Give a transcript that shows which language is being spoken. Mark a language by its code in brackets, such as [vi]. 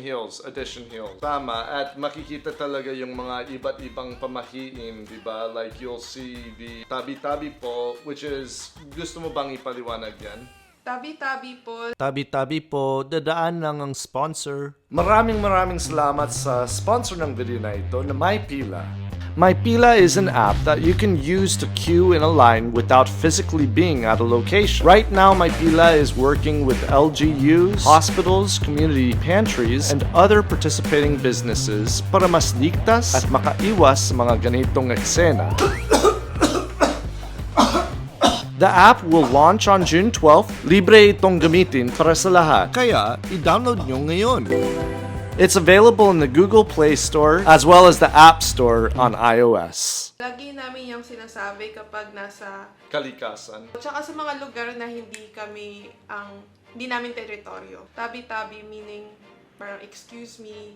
[tl] Hills? Addition Hills. Tama, at makikita talaga yung mga iba't ibang pamahiin, di ba? [en] Like you'll see the tabi-tabi po, which is, [tl] gusto mo bang ipaliwanag yan? Tabi-tabi po. Tabi-tabi po, dadaan lang ang sponsor. Maraming salamat sa sponsor ng video na ito na Mypila. [en] Mypila is an app that you can use to queue in a line without physically being at a location. Right now, Mypila is working with LGUs, hospitals, community pantries, and other participating businesses [tl] para mas ligtas at makaiwas sa mga ganitong eksena. [en] The app will launch on June 12th. [tl] Libre itong gamitin para sa lahat. Kaya, i-download nyo ngayon. [en] It's available in the Google Play Store as well as the App Store on iOS. [tl] Lagi namin yung sinasabi kapag nasa Kalikasan. tsaka sa mga lugar na hindi namin teritoryo. Tabi-tabi meaning parang [en] excuse me.